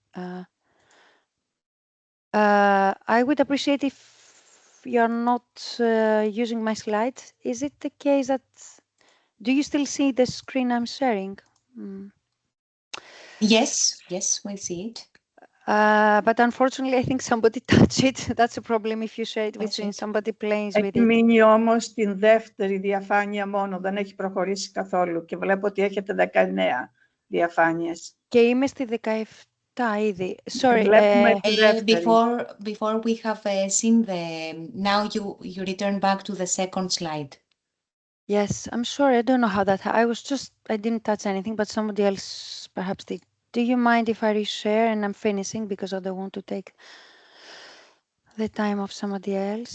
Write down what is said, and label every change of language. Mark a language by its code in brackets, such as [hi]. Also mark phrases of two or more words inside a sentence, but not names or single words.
[en] I would appreciate if you're not using my slides. Is it the case that, do you still see the screen I'm sharing? Yes, we see it. But unfortunately, I think somebody touched it. That's a problem if you share it with me. Somebody plays with it. [el] Έχει μείνει όμως στην δεύτερη διαφάνεια μόνο, δεν έχει προχωρήσει καθόλου και βλέπω ότι έχετε 19 διαφάνειες. Και είμαι στη 17 ήδη. [en] Sorry. Before we have seen now you return back to the second slide. Yes, I'm sorry. I don't know how that, I didn't touch anything, but somebody else perhaps did. Do you mind if I reshare and I'm finishing because I don't want to take the time of somebody else?